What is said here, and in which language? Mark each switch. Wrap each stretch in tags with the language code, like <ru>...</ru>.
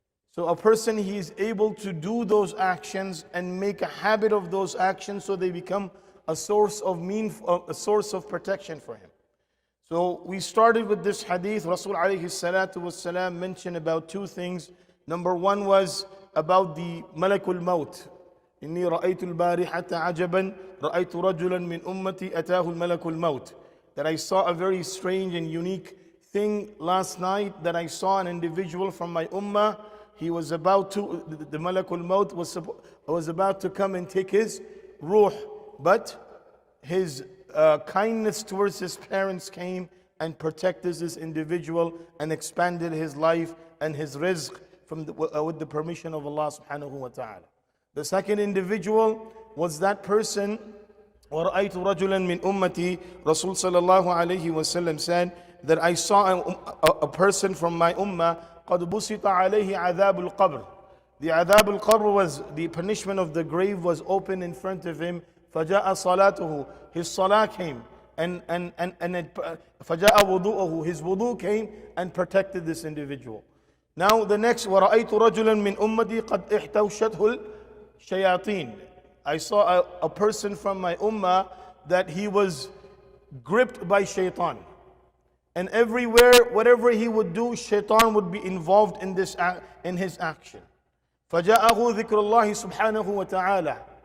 <en>So a person, he is able to do those actions and make a habit of those actions so they become a source of protection for him. So we started with this hadith. Rasul alayhi salatu wassalam mentioned about two things. Number one was about the malakul maut.</en> <ar>إني رأيت البارحة عجبا رأيت رجلا من أمتي أتاه الملك الموت.</ar> <en>That I saw a very strange and unique thing last night, that I saw an individual from my ummah. He was about to, the malakul maut was about to come and take his ruh. But his kindness towards his parents came and protected this individual and expanded his life and his rizq with the permission of Allah subhanahu wa ta'ala. The second individual was that person,</en> <ar>وَرَأَيْتُ رَجُلًا مِّنْ أُمَّتِي.</ar> <en>Rasul sallallahu alayhi wa sallam said that I saw a person from my ummah,</en> <ar>قَدْ بُسِطَ عَلَيْهِ عَذَابُ الْقَبْرِ.</ar> <en>The adhab al-qabr was, the punishment of the grave was open in front of him.</en> <ar>فَجَاءَ صَلَاتُهُ.</ar> <en>His salah came and</en> <ar>فَجَاءَ وُضُوءُهُ.</ar> <en>His wudu came and protected this individual. Now the next,</en> <ar>وَرَأَيْتُ رَجُلًا مِّنْ أُمَّتِي قَدْ احْتَوْشَتْهُ الشَّيَاطِينَ.</ar> <en>I saw a person from my ummah that he was gripped by shaitan. And everywhere, whatever he would do, shaitan would be involved in his action.</en> <ar>فَجَاءَهُ ذِكْرُ اللَّهِ سُبْحَانَهُ وَتَعَالَى.</ar>